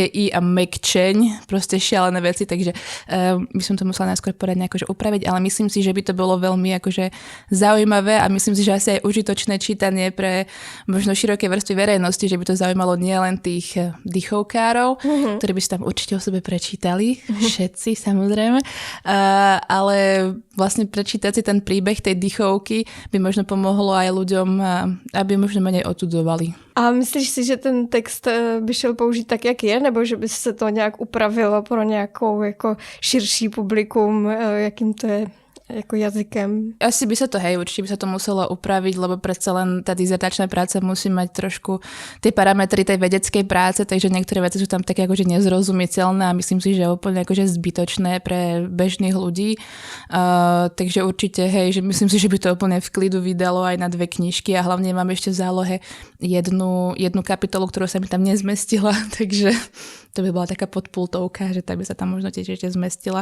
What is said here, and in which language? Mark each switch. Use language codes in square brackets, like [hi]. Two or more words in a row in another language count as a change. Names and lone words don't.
[sk] i a mekčeň, proste šialené veci, takže by som to musela najskôr poradne akože upraviť, ale myslím si, že by to bolo veľmi akože zaujímavé a myslím si, že asi aj užitočné čítanie pre možno široké vrstvy verejnosti, že by to zaujímalo nielen tých dýchovkárov, ktorí by si tam určite o sebe prečítali, všetci samozrejme, ale vlastne prečítať si ten príbeh tej dýchovky by možno pomohlo aj ľuďom, aby možno menej odsudovali. [cs] A myslíš si, že ten text by šel použít tak, jak je, nebo že by se to nějak upravilo pro nějakou jako širší publikum, jakým to je ako jazykem? [sk] Asi by sa to, určite by sa to muselo upraviť, lebo predsa len tá dizertačná práca musí mať trošku tie parametry tej vedeckej práce, takže niektoré veci sú tam také akože nezrozumiteľné a myslím si, že úplne akože zbytočné pre bežných ľudí. Takže určite, že myslím si, že by to úplne v klidu vydalo aj na 2 knižky a hlavne mám ešte v zálohe jednu kapitolu, ktorú sa mi tam nezmestila, takže to by bola taká podpultovka, že tak by sa tam možno tiež ešte zmestila.